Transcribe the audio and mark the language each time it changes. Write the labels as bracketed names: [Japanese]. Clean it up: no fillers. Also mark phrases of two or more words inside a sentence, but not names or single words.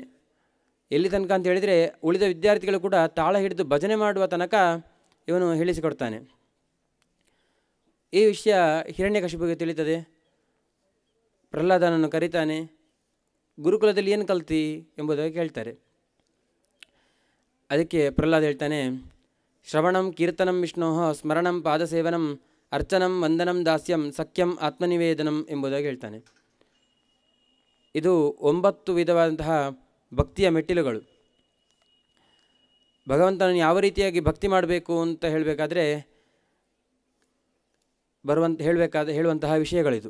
[Kannada] ಎಲ್ಲಿ ತನಕ ಅಂತ ಹೇಳಿದರೆ ಉಳಿದ ವಿದ್ಯಾರ್ಥಿಗಳು ಕೂಡ ತಾಳ ಹಿಡಿದು ಭಜನೆ ಮಾಡುವ ತನಕ ಇವನು ಹೇಳಿಸಿಕೊಡ್ತಾನೆ. ಈ ವಿಷಯ ಹಿರಣ್ಯಕಶಿಪುಗೆ ತಿಳಿತದೆ. ಪ್ರಹ್ಲಾದನನ್ನು ಕರೀತಾನೆ, ಗುರುಕುಲದಲ್ಲಿ ಏನು ಕಲ್ತಿ ಎಂಬುದಾಗಿ ಕೇಳ್ತಾರೆ. ಅದಕ್ಕೆ ಪ್ರಹ್ಲಾದ ಹೇಳ್ತಾನೆ, [Sanskrit] ಶ್ರವಣಂ ಕೀರ್ತನಂ ವಿಷ್ಣೋ ಸ್ಮರಣಂ ಪಾದಸೇವನಂ ಅರ್ಚನಂ ವಂದನಂ ದಾಸ್ಯಂ ಸಖ್ಯಂ ಆತ್ಮನಿವೇದನಂ [Kannada] ಎಂಬುದಾಗಿ ಹೇಳ್ತಾನೆ. ಇದು 9 ವಿಧವಾದಂತಹ ಭಕ್ತಿಯ ಮೆಟ್ಟಿಲುಗಳು. ಭಗವಂತನನ್ನು ಯಾವ ರೀತಿಯಾಗಿ ಭಕ್ತಿ ಮಾಡಬೇಕು ಅಂತ ಹೇಳಬೇಕಾದ್ರೆ ಹೇಳುವಂತಹ ವಿಷಯಗಳಿದು.